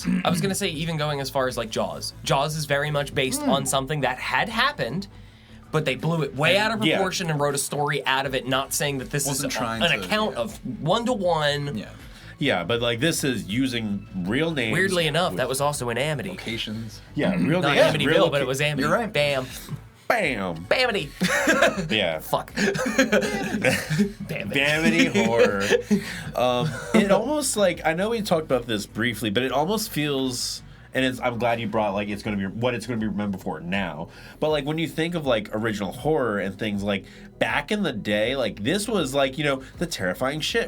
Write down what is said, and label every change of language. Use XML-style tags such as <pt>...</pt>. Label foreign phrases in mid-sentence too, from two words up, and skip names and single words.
<en>I was going to say, even going as far as like Jaws. Jaws is very much based on something that had happened, but they blew it way out of yeah. proportion and wrote a story out of it, not saying that this Wasn't is trying an to- account yeah. of one-to-one. Yeah. Yeah, but like this is using real names. Weirdly enough, with- that was also in Amity. Locations. real Not names. Amityville, but it was Amity. You're right. Bam. Bam. Bamity. Yeah. Fuck. Bamity horror. It almost like, I know we talked about this briefly, but it almost feels, and I'm glad you brought like it's going to be what it's going to be remembered for now. But like when you think of like original horror and things like back in the day, like this was like, you know, the terrifying shit.</en>